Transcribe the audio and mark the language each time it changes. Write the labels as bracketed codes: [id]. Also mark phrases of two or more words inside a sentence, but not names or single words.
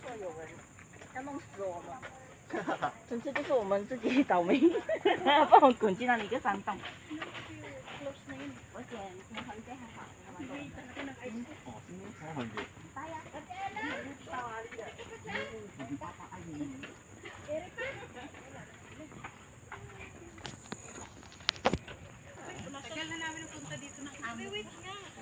[zh] 要弄死我们。纯粹就是我们自己倒霉，把我滚进了一个山洞。 [tl] Close na yun. [zh] 我捡平衡这还好， [tl] Bigay talaga ng [en] ice cream. [tl] Tagal na namin punta dito ng wait nga.